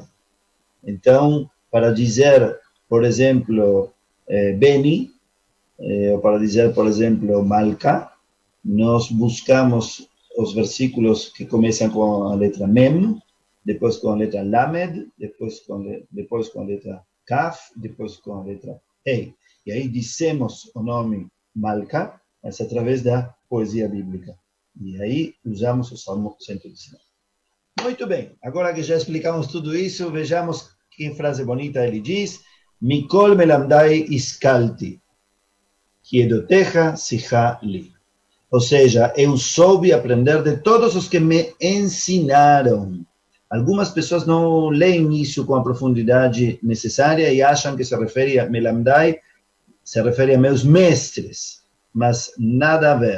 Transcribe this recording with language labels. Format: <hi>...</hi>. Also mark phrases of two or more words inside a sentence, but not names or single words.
<pt>Então, para dizer, por exemplo, Beni, ou para dizer, por exemplo, Malka, nós buscamos os versículos que começam com a letra Mem, depois com a letra Lamed, depois com a letra Kaf, depois com a letra Hei. E aí dissemos o nome Malka, mas através da poesia bíblica. E aí usamos o Salmo 119. Muito bem, agora que já explicamos tudo isso, vejamos que frase bonita ele diz:</pt> <he>מכל מלמדי השכלתי כי עדותיך שיחה לי.</he> <pt>Ou seja, eu soube aprender de todos os que me ensinaram. Algumas pessoas não leem isso com a profundidade necessária e acham que se refere a melamdai, se refere a meus mestres, mas nada a ver.</pt>